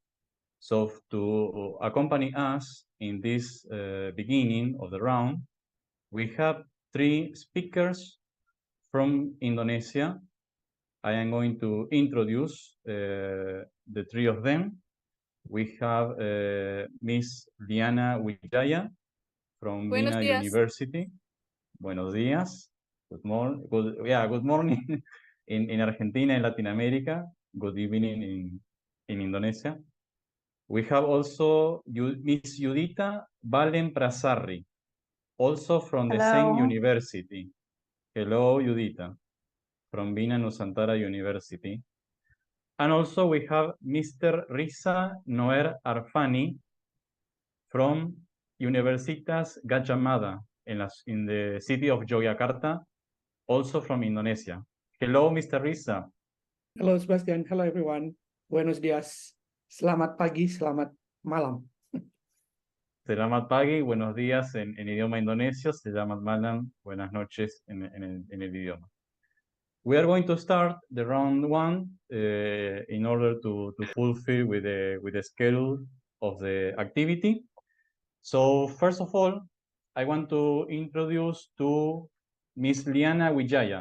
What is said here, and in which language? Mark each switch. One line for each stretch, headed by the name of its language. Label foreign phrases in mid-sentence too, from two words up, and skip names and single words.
English: So to accompany us in this beginning of the round, we have 3 speakers from Indonesia. I am going to introduce the 3 of them. We have Miss Lianna Wijaya from Binus University.
Spanish: Buenos días.
English: Good morning. Good morning in Argentina and Latin America. Good evening in Indonesia. We have also Miss Yudhita Valen Prasarry, also from the same university. Hello, Yudhita, from Binus University. And also we have Mr. Riza Noer Arfani from Universitas Gajah Mada in the city of Yogyakarta, also from Indonesia. Hello, Mr. Riza. Hello, Sebastian. Hello, everyone.
Spanish: Buenos días.
Indonesian: Selamat pagi, selamat malam. Selamat pagi,
Spanish: buenos días en idioma indonesio.
Indonesian: Selamat malam,
Spanish: buenas noches en el idioma.
English: We are going to start the round 1 in order to fulfill with the schedule of the activity. So first of all, I want to introduce to Miss Lianna Wijaya.